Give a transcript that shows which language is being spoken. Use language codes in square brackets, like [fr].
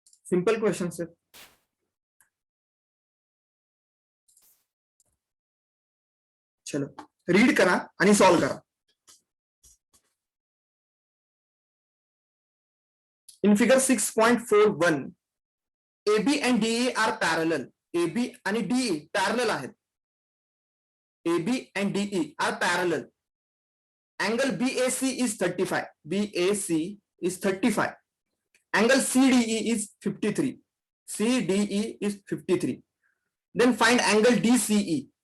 [mr] Simple question आहे. चलो, read करा आणि सॉल्व करा. [en] In figure 6.41 AB and DE are parallel. [mr] AB आणि DE पॅरलल आहेत. [en] AB and DE are parallel. Angle BAC is 35. BAC is 35. Angle CDE is 53. CDE is 53. Then find angle DCE.